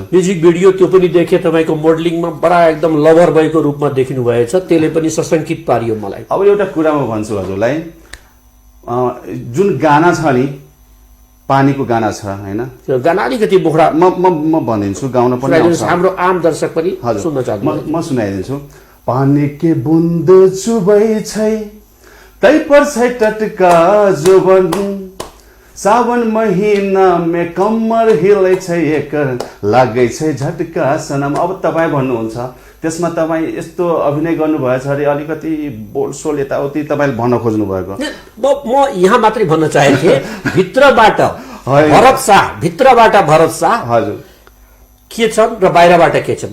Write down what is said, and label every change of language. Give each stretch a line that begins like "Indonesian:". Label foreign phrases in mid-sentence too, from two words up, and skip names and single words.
Nepali: म्युजिक भिडियो, त्यो पनि देखेँ। तपाईँको मोडलिङमा बडा एकदम लभर भएको रूपमा देखिनु भएछ, त्यसले पनि सशङ्कित पारियो मलाई। अब एउटा कुरा म भन्छु हजुरलाई, जुन गाना छ नि, पानीको गाना छ होइन, त्यो गाना अलिकति बोखडा म भनिदिन्छु, गाउन पनि आउँछ, हाम्रो आम दर्शक पनि सुन्न चाहन्छु। म सुनाइदिन्छु।
Maithili: पानी के बूंद चुबै छै तै पर्छ टटका जोबन, सावन महीना में कम्मर हिलै छै एकर, लागै छै झटका सनम।
Nepali: अब तपाईँ भन्नुहुन्छ त्यसमा तपाईँ यस्तो अभिनय गर्नुभएछ अरे, अलिकति बोलसोल यताउति तपाईँले भन्न खोज्नु भएको। म यहाँ मात्रै भन्न चाहेको थिएँ, भित्रबाट भरत शाह, भित्रबाट भरत शाह हजुर के छन् र बाहिरबाट के छन्।